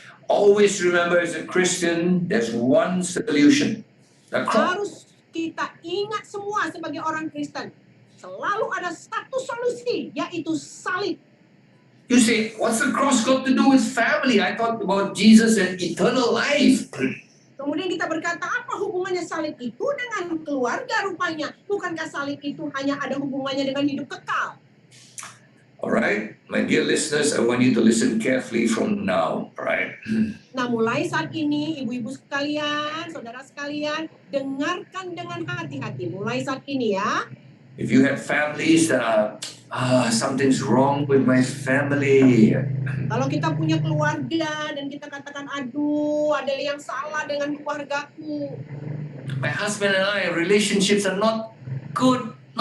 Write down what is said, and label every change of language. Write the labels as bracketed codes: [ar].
[en] Always remember, as a Christian, there's one solution. [id] Harus kita ingat semua sebagai orang Kristen, selalu ada satu solusi, yaitu salib. [en] You say, what's the cross got to do with family? I thought about Jesus and eternal life. [id] Kemudian kita berkata, apa hubungannya salib itu dengan keluarga rupanya? Bukankah salib itu hanya ada hubungannya dengan hidup kekal? [en] All right, my dear listeners, I want you to listen carefully from now, all right? [id] Nah, mulai saat ini, ibu-ibu sekalian, saudara sekalian, dengarkan dengan hati-hati. Mulai saat ini ya. [en] If you have families that are, something's wrong with my family. [id] Kalau kita punya keluarga dan kita katakan, aduh, ada yang salah dengan keluargaku. [en] My husband and I, relationships are not good.